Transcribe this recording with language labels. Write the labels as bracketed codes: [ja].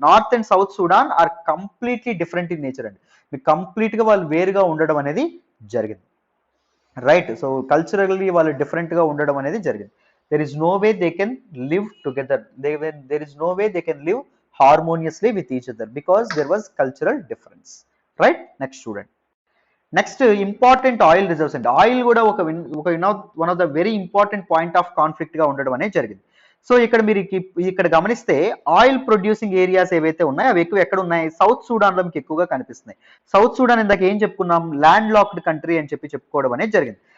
[en] North and south Sudan are completely different in nature అండి. [te] మీకు complete గా వాళ్ళు వేరుగా ఉండడం అనేది జరిగింది, రైట్. సో కల్చరల్లీ వాళ్ళు డిఫరెంట్ గా ఉండడం అనేది జరిగింది. [en] There is no way they can live together, there is no way they can live harmoniously with each other because there was cultural difference, right. Next student, next important oil reserves అండి. Oil కూడా ఒక one of the very important point of conflict [te] గా ఉండడం అనేది జరిగింది. So ఇక్కడ మీరు ఇక్కడ గమనిస్తే ఆయిల్ ప్రొడ్యూసింగ్ ఏరియాస్ ఏవైతే ఉన్నాయో అవి ఎక్కువ ఎక్కడ ఉన్నాయి, సౌత్ సూడాన్ లో మీకు ఎక్కువగా కనిపిస్తున్నాయి. సౌత్ సూడాన్ ఇందాక ఏం చెప్పుకున్నాం, ల్యాండ్ లాక్డ్ కంట్రీ అని చెప్పుకోవడం అనేది జరిగింది.